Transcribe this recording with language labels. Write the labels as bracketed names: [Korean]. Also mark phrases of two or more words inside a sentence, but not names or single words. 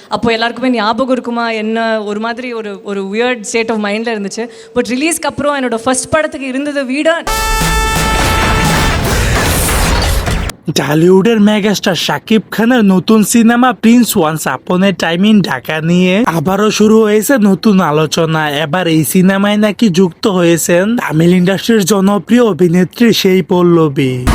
[Tamil] அப்போ எல்லாருக்குமே ஞாபகம் இருக்குமா என்ன ஒரு மாதிரி ஒரு ஒரு [English] weird state of mind [Tamil] இருந்துச்சு. பட் ரிலீஸ்க்கு அப்புறம் என்னோட ஃபர்ஸ்ட் படத்துக்கு இருந்ததை விட [Bangla] টলিউডের মেগাস্টার শাকিব খানের নতুন সিনেমা প্রিন্স ওয়ান্স আপন এ টাইম ইন ঢাকা নিয়ে আবারও শুরু হয়েছে নতুন আলোচনা। এবার এই সিনেমায় নাকি যুক্ত হয়েছেন তামিল ইন্ডাস্ট্রির জনপ্রিয় অভিনেত্রী সেই পল্লবী।